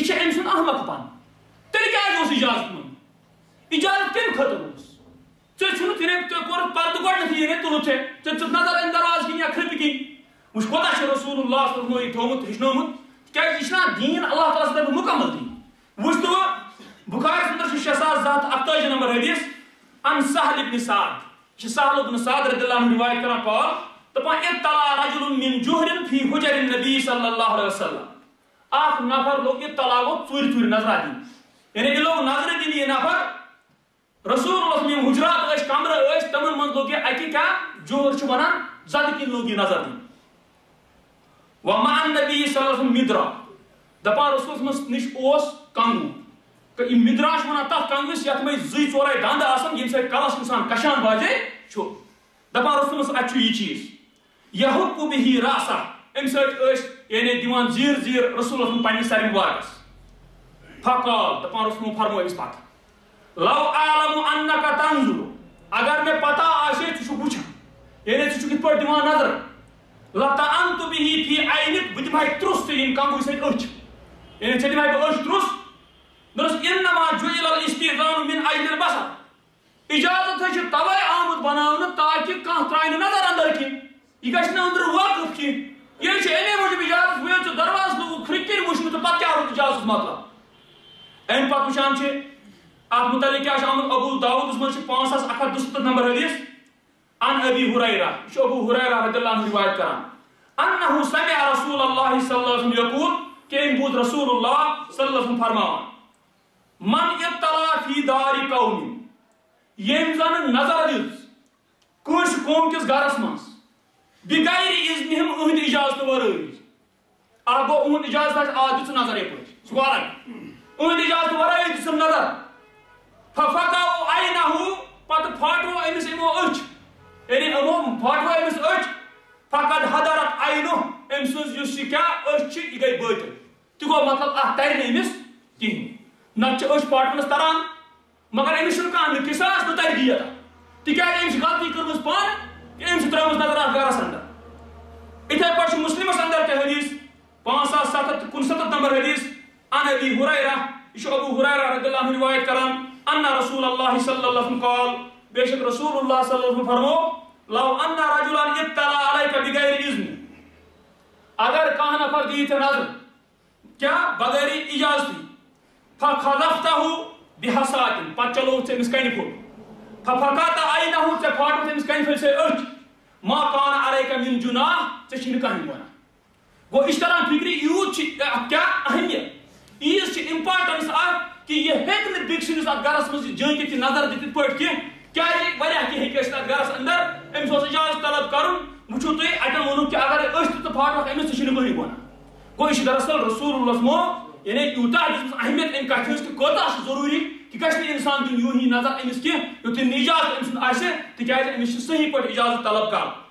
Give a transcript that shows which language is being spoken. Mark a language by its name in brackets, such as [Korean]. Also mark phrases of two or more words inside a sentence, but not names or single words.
[Kashmiri] چھِ أمۍ سُنٛد احمق پن تیٚلہِ کیٛازِ اوس اِجازت منٛگُن اِجازت کَمہِ خٲطرٕ اوس ژےٚ چھُنہٕ ژےٚ کوٚرُتھ پردٕ گۄڈنٮ۪تھٕے یعنی تُلُتھ ژےٚ ژٕ نظر اَمہِ دروازٕ کِنۍ یا کھرٛپہِ کِنۍ وٕچھ کوتاہ چھُ [Arabic] رسول اللہ صلی اللہ علیہ وسلم [Kashmiri] یہِ تھوٚومُت ہیٚچھنومُت تِکیٛازِ یہِ چھُنہ دیٖن اللہ تعالیٰ سٕنٛدِ طرفہٕ مُکمل دیٖن وٕچھ تہٕ بُخاری اندر چھُ 6288 نمبر حدیث [Arabic] عن سہل ابن سعد [Kashmiri] یہ سہل ابن سعد [Arabic] رضی اللہ عنہ [Kashmiri] روایت کران قال دپان [Arabic] اطلع رجل من جوہر فی حجر النبی صلی اللہ علیہ وسلم [Kashmiri] اخ نفر لوگ اطلاع گو ژوٗرِ ژوٗرِ نظرہ دِنۍ یعنی یہ لوگ نظرِ دِنہِ یہ نفر [Arabic] رسول اللہ صلی اللہ علیہ وسلم [Kashmiri] حجرات ٲسۍ کمرٕ ٲسۍ تمن منٛز لوگ یہ اکہِ کیٛاہ جوہر چھُ ونان زدٕ کِنۍ لوگ یہ نظر دِنۍ [Arabic] ومع النبی صلی اللہ علیہ وسلم مدرا [Kashmiri] دپان رسول صلی نش اوس کنگو یہ مدرا چھُ ونان تتھ کنگوس یتھ منٛز 2-4 دند آسان ییٚمہِ سۭتۍ کلس انسان کشان باجے چھُ دپان رسول اتہِ چھُ یہِ چیٖز یحُک بِہِ راسہ امہِ سۭتۍ ٲسۍ یعنی دِوان زیٖر زیٖر رسول صلی پننِس سرِ مُبارکس فقال دپان رسول فرموو أمِس پتہٕ [Arabic] لو اعلم انک تنظر [Kashmiri] اگر مےٚ پتہ آسہِ ژٕ چھُکھ وٕچھان یعنی ژٕ چھُکھ یِتھ پٲٹھۍ دِوان نظر [Arabic] لطعنت بِہِ فی عینک [Kashmiri] بہٕ دِمہے ترٛوس ژےٚ ییٚمہِ کنگوٕ سۭتۍ أچھ یعنی ژےٚ دِمہے بہٕ أچھ ترٛوس دوٚپُس [Arabic] انما جُعل الاستئذان من اجل البصر [Kashmiri] اجازت ہے چھِ توے آمُت بناونہٕ تاکہِ کانٛہہ ترٛایہِ نہٕ نظر اندر کینٛہہ یہِ گژھِ نہٕ أنٛدرٕ واقف کینٛہہ ییٚلہِ چھِ اَمے موٗجوٗب اجازت وۄنۍ ژٕ دروازٕ لوگُکھ کھرٛکہِ کِنۍ وٕچھنہٕ تہٕ پتہٕ کیٛاہ روٗد اجازتُک مطلب امہِ پتہٕ وٕچھان چھِ اتھ متعلق کیٛاہ چھُ آمُت ابوٗ داوٗدس منٛز چھِ 5172 نمبر حدیث [Arabic] عن ابی ہریرہ [Kashmiri] یہ چھُ ابوٗ ہریرہ [Arabic] رضی اللہ عنہ [Kashmiri] روایت کران [Arabic] انہ سمع رسول اللہ صلی اللہ علیہ وسلم یقول [Kashmiri] کہ أمۍ بوٗز [Arabic] رسول اللہ صلی اللہ علیہ وسلم [Kashmiri] فرماوان [Arabic] من اطلع فی دار قوم [Kashmiri] ییٚمۍ زن نظر دِژ کٲنٛسہِ قوم کِس گرس منٛز [Arabic] بغیر اذنہم [Kashmiri] اہنٛدِ اجازتہٕ ورٲے اکھ گوٚو اہُنٛد اجازت آسہِ دِژ ژٕ نظر یپٲرۍ سُہ گوٚو الگ اہنٛدِ اجازتہٕ ورٲے دِژٕم نظر [Arabic] ففقعوا عینہُ [Kashmiri] پتہٕ پھاٹوو أمِس یِمو أچھ یعنی یِمو پھاٹوو أمِس أچھ [Arabic] فقد حضرت عینُہ [Kashmiri] أمۍ سٕنٛز یُس یہِ کیٛاہ أچھ چھِ یہِ گٔے بٲطِل تہِ گوٚو مطلب اتھ ترِ نہٕ أمِس کِہیٖنۍ نتہٕ چھِ أچھ پھاٹنس تران مگر أمِس چھُنہٕ کانٛہہ نہٕ قصاص نہٕ تربیت تِکیٛازِ أمۍ چھِ غلطی کٔرمٕژ پانہٕ أمۍ چھِ ترٲومٕژ نظر اتھ گرس اندر یِتھے پٲٹھۍ چھُ مسلمس اندر تہِ حدیث 5769 نمبر حدیث [Arabic] عن ابی ہریرہ [Kashmiri] یہ چھُ ابوٗ ہریرہ [Arabic] رضی اللہ عنہ [Kashmiri] روایت کران [Arabic] ان رسول اللہ صلی اللہ علیہ وسلم قال [Kashmiri] بے شک [Arabic] رسول اللہ صلی اللہ علیہ وسلم [Kashmiri] فرمو [Arabic] لو ان رجلا اطلع علیک بغیر اذن [Kashmiri] اگر کانٛہہ نفر دی ژےٚ نظر کیٛاہ بغیر اجازتی [Arabic] فخذفتہ بحسات [Kashmiri] پتہٕ چلووُتھ ژےٚ أمِس کنہِ پھوٚل [Arabic] ففقعت عینہُ [Kashmiri] ژےٚ پھاٹوُتھ أمِس کنہِ پھٔلۍ سۭتۍ أچھ [Arabic] ما کان علیک من جناح [Kashmiri] ژےٚ چھُے نہٕ کٕہٕنۍ گۄناہ گوٚو یہِ چھُ تران فِکرِ یوٗت چھِ کیٛاہ اہمیت ییٖژ چھِ امپارٹنس اتھ کہ یہِ ہیٚکہِ نہٕ بیٚکہِ سٕنٛدِس اتھ گرس منٛز جٲنٛکِتھ یہِ نظر دِتھ یِتھ پٲٹھۍ کینٛہہ کیٛازِ واریاہ کینٛہہ ہیٚکہِ ٲسِتھ اتھ گرس اندر أمِس اوس اجازت طلب کرُن وٕچھِو تُہۍ اَتٮ۪ن ووٚنُکھ کہِ اگر أچھ تہِ ژٕ پھاٹوکھ أمِس ژےٚ چھُے نہٕ کٕہٕنۍ گۄناہ گوٚو یہِ چھُ دراصل رسول اللہ مو یعنی یوٗتاہ دِژمٕژ اہمیت امہِ کتھِ ہٕنٛز کہِ کوتاہ چھُ ضروٗری کہِ گژھِ نہٕ اِنسان دیُن یوٗ ہی نظر أمِس کینٛہہ یُتھ نہٕ اِجازت أمۍ سُنٛد آسہِ تِکیٛازِ أمِس چھُ صحیح پٲٹھۍ اجازت طلب کرُن